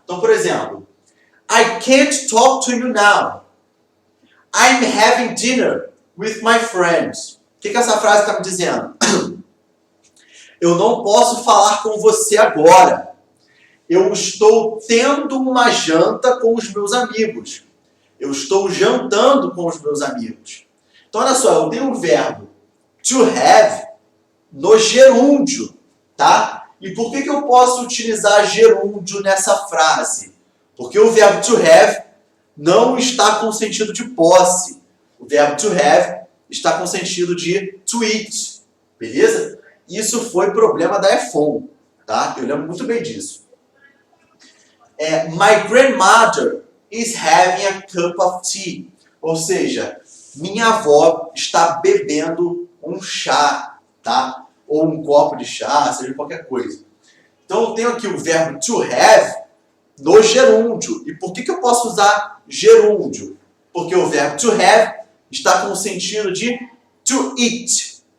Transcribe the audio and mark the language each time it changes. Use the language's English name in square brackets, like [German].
[English] Então, por exemplo, I can't talk to you now. I'm having dinner with my friends. [Portuguese] que essa frase está me dizendo? Eu não posso falar com você agora. Eu estou tendo uma janta com os meus amigos. Eu estou jantando com os meus amigos. Então, olha só, eu tenho o verbo to have no gerúndio, tá? E por que eu posso utilizar gerúndio nessa frase? Porque o verbo to have não está com sentido de posse. O verbo to have está com sentido de to eat, beleza? Isso foi problema da Efon, tá? Eu lembro muito bem disso. [English] My grandmother is having a cup of tea. [Portuguese] Ou seja, minha avó está bebendo um chá, tá? Ou um copo de chá, seja qualquer coisa. Então eu tenho aqui o verbo to have no gerúndio. E por que eu posso usar gerúndio? Porque o verbo to have está com o sentido de to eat.